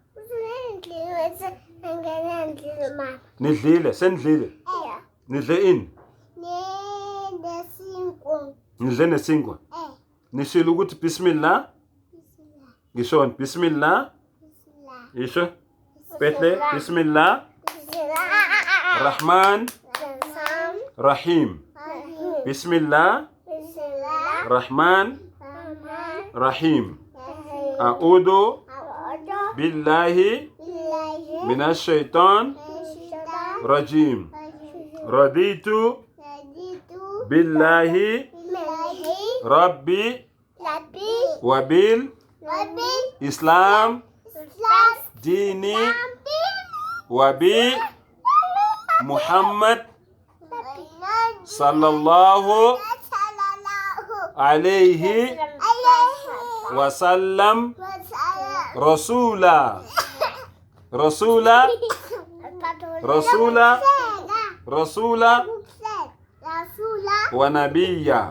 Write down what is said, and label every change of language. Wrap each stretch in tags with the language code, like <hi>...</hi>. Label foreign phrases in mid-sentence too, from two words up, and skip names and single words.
<zu>Nidlile, senidlile. Nidle ini? Nidle nesinkwa. Nishilo ukuthi bismillah. Ngisho bismillah. Isho.</zu> <ar>Behle بسم الله. رحمن رحيم. بسم الله. رحمن رحيم. أعوذ بالله من الشيطان رجيم. رضيت بالله رب وبالإسلام دين وبمحمد صلى الله عليه وسلم رسولا ونبيا.</ar>